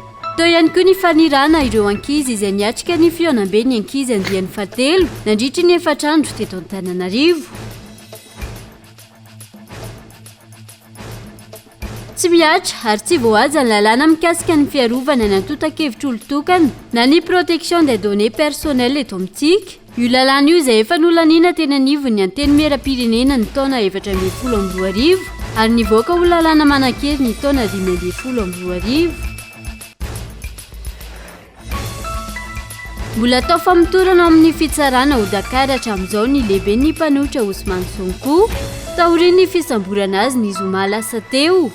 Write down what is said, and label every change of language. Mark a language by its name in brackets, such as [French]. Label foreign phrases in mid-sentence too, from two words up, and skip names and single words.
[Malagasy] Teo ihany koa ny fanirana ireo ankizy izay niatrika ny fionambe ny ankizy andian'ny fahatelo nandritra ny efatrandro teto Antananarivo. Tsy miatra ary tsy voahaja ny lalàna mikasika ny fiarovana ny antotan-kevitra olo-tokana na ny [French] protection des données personnelles [Malagasy] eto amintsika. Io lalàna io izay efa nolanina teny anivony ny anteny mera-pirenena ny taona 2012 ary nivoaka ho lalàna manan-kely ny taona 2012. Mbola tao famotorana amin'ny fitsarana ho Dakar hatramin'izao ny lehibe ny mpanohitra Ousmane Sonko taorian'ny fisamborana azy ny zoma lasa teo.